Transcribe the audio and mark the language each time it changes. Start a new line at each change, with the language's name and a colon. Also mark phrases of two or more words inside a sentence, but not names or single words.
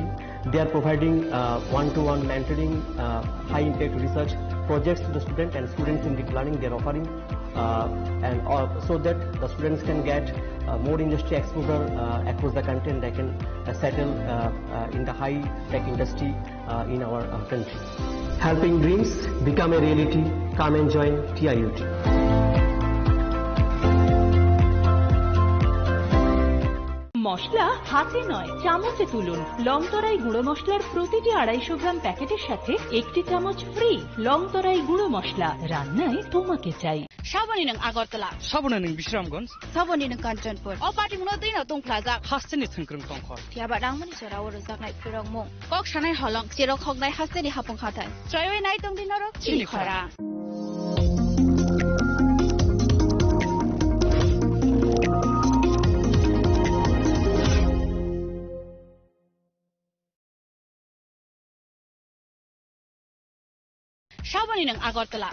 English: They are providing one-to-one mentoring, high-impact research projects to the student, and students in deep learning they are offering, so that the students can get more industry exposure across the country, and they can settle in the high-tech industry in our country. Helping dreams become a reality. Come and join TIUT.
Bangla: মশলা হাতে নয় চামচে তুলুন। লং তরাই গুঁড়ো মশলার প্রতিটি 250 গ্রাম প্যাকেটের সাথে 1টি চামচ ফ্রি। লং তরাই গুঁড়ো মশলা, রান্নায় তোমাকে চাই।
Kok Borok: সাবনি নং আগরতলা, সাবনি নং বিশ্রামগঞ্জ, সাবনি নং কাঞ্চনপুর, অপাটি মুনো दैनाव दंफ्लाजाक हास्टेनि थोंख्रों तंखर थियाबा रांमनि सेराव रोजाकनाय फोरोंमुं कक सानाय हलं जेराव खगनाय हास्टेनि हाफुंखाथाय जयवे नाय दंदिनरक चिलिखरा। साबनि नों आगरतला,